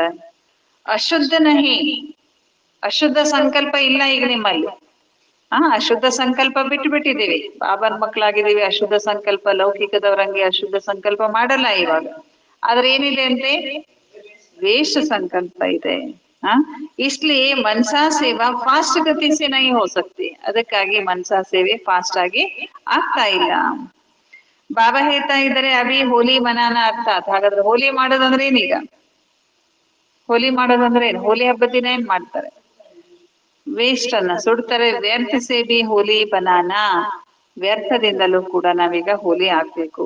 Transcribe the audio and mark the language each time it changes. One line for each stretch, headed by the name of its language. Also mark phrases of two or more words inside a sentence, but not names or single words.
Hindi: ಅಶುದ್ಧ ನಹಿ,
Kannada: ಅಶುದ್ಧ ಸಂಕಲ್ಪ ಇಲ್ಲ ಈಗ ನಿಮ್ಮಲ್ಲಿ. ಅಶುದ್ಧ ಸಂಕಲ್ಪ ಬಿಟ್ಟು ಬಿಟ್ಟಿದ್ದೀವಿ, ಬಾಬನ್ ಮಕ್ಕಳಾಗಿದ್ದೀವಿ. ಅಶುದ್ಧ ಸಂಕಲ್ಪ, ಲೌಕಿಕದವರಂಗೆ ಅಶುದ್ಧ ಸಂಕಲ್ಪ ಮಾಡಲ್ಲ ಇವಾಗ. ಆದ್ರೆ ಏನಿದೆ ಅಂತೆ, ವೇಸ್ಟ್ ಸಂಕಲ್ಪ ಇದೆ.
Hindi: इसलिए मनसा सेवा फास्ट गति से नहीं हो सकती.
Kannada: ಅದಕ್ಕಾಗಿ ಮನಸಾ ಸೇವೆ ಫಾಸ್ಟ್ ಆಗಿ ಆಗ್ತಾ ಇಲ್ಲ. ಬಾಬಾ ಹೇಳ್ತಾ ಇದ್ದಾರೆ,
Hindi: अभी होली मनाना अर्थात्.
Kannada: ಹಾಗಾದ್ರೆ ಹೋಲಿ ಮಾಡೋದಂದ್ರೆ ಏನೀಗ? ಹೋಲಿ ಮಾಡೋದಂದ್ರೆ ಏನು? ಹೋಲಿ ಹಬ್ಬದ ದಿನ ಏನ್ ಮಾಡ್ತಾರೆ? ವೇಸ್ಟ್ ಅನ್ನ ಸುಡ್ತಾರೆ.
Hindi: व्यर्थ से भी होली बनाना.
Kannada: ವ್ಯರ್ಥದಿಂದಲೂ ಕೂಡ ನಾವೀಗ ಹೋಲಿ ಆಗ್ಬೇಕು.